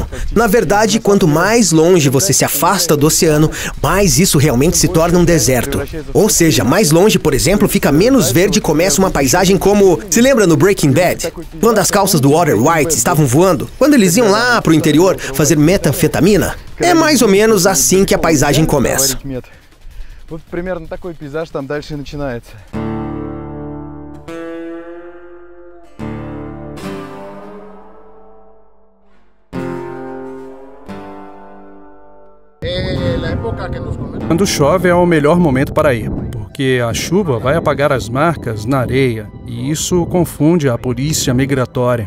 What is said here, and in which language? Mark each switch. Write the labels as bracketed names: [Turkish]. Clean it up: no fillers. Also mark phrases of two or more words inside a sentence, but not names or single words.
[Portuguese] Na verdade, quanto mais longe você se afasta do oceano, mais isso realmente se torna um deserto. Ou seja, mais longe, por exemplo, fica menos verde e começa uma paisagem como... Se lembra no Breaking Bad? Quando as calças do Walter White estavam voando? Quando eles iam lá pro interior fazer metanfetamina? É mais ou menos assim que a paisagem começa. [Russian] Вот примерно такой пейзаж там дальше начинается. [Portuguese] Quando chove é o melhor momento para ir, porque a chuva vai apagar as marcas na areia e isso confunde a polícia migratória.